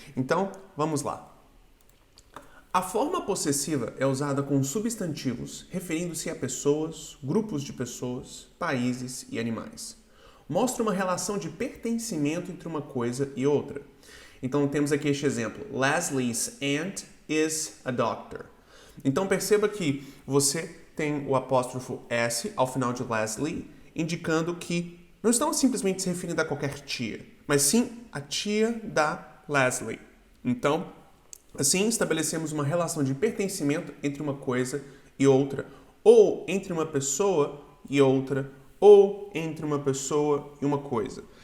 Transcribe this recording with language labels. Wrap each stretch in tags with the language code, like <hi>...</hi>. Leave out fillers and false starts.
<pt>Então, vamos lá. A forma possessiva é usada com substantivos referindo-se a pessoas, grupos de pessoas, países e animais. Mostra uma relação de pertencimento entre uma coisa e outra. Então temos aqui este exemplo.</pt> <en>Leslie's aunt is a doctor.</en> <pt>Então perceba que você tem o apóstrofo S ao final de Leslie, indicando que não estamos simplesmente se referindo a qualquer tia, mas sim a tia da Leslie. Então, assim estabelecemos uma relação de pertencimento entre uma coisa e outra, ou entre uma pessoa e outra, ou entre uma pessoa e uma coisa.</pt>